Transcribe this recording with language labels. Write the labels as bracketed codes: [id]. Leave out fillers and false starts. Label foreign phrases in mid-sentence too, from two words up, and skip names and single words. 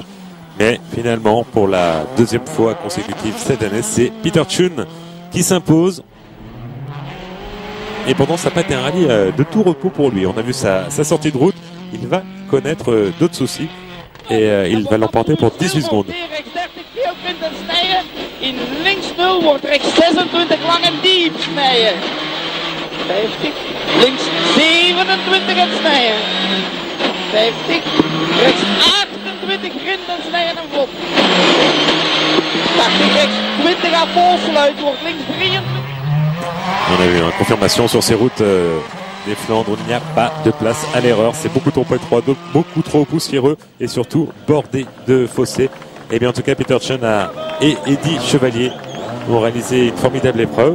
[fr] Mais finalement, pour la 2e fois consécutive cette année, c'est Peter Chun qui s'impose. Et pourtant, ça n'a pas été un rallye de tout repos pour lui. On a vu sa sortie de route. Il va connaître d'autres soucis. Et il va l'emporter pour 18 secondes. [nl] In links 0 wordt rechts 26 lang en diep snijden. 50, links 27 en snijden. 50, rechts 28 grind en snijden en vlot. 80, rechts 20 aan volsluiten, wordt links 23. [fr] On a eu une confirmation sur ces routes des Flandres où il n'y a pas de place à l'erreur. C'est beaucoup trop étroit, beaucoup trop poussiéreux et surtout bordé de fossés. Et bien en tout cas, Peter Chun et Eddie Chevalier ont réalisé une formidable épreuve.